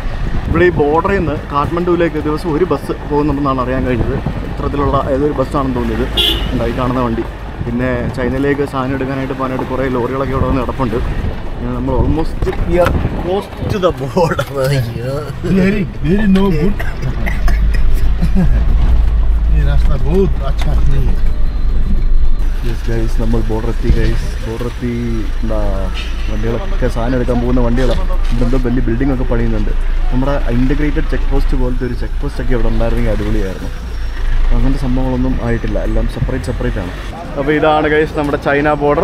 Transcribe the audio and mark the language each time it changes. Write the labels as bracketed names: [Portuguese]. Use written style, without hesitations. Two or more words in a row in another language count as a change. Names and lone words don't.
[Malayalam] ഇവിടെ ഈ ബോർഡറിൽ നിന്ന് കാഠ്മണ്ഡുവിലേക്ക് ദിവസം ഒരു ബസ് പോകുന്നുണ്ടെന്നാണ് അറിയാൻ കഴിഞ്ഞത്. ഇത്തരത്തിലുള്ള ഏതൊരു ബസ്സാണെന്ന് തോന്നിയത്. ഉണ്ടായി കാണുന്ന വണ്ടി. പിന്നെ ചൈനയിലേക്ക് സാധനം എടുക്കാനായിട്ട് പോകാനായിട്ട് കുറേ ലോറികളൊക്കെ ഇവിടെ വന്ന് കിടപ്പുണ്ട്. [English] നമ്മൾ almost close to the border. [Hindi] ये रास्ता बहुत अच्छा नहीं है. [Malayalam] ഗൈസ് നമ്മൾ ബോർഡർ എത്തി എന്താ വണ്ടികളൊക്കെ സാധനം എടുക്കാൻ പോകുന്ന വണ്ടികളാണ്. ഇവിടെന്തോ വലിയ ബിൽഡിംഗ് ഒക്കെ പണിയുന്നുണ്ട്. നമ്മുടെ [English] integrated check post [Malayalam] പോലത്തെ ഒരു [English] check post [Malayalam] ഒക്കെ ഇവിടെ ഉണ്ടായിരുന്നെങ്കിൽ അടിപൊളിയായിരുന്നു. അങ്ങനത്തെ സംഭവങ്ങളൊന്നും ആയിട്ടില്ല, എല്ലാം സെപ്പറേറ്റ് ആണ്. അപ്പോൾ ഇതാണ് ഗൈസ് നമ്മുടെ ചൈന ബോർഡർ.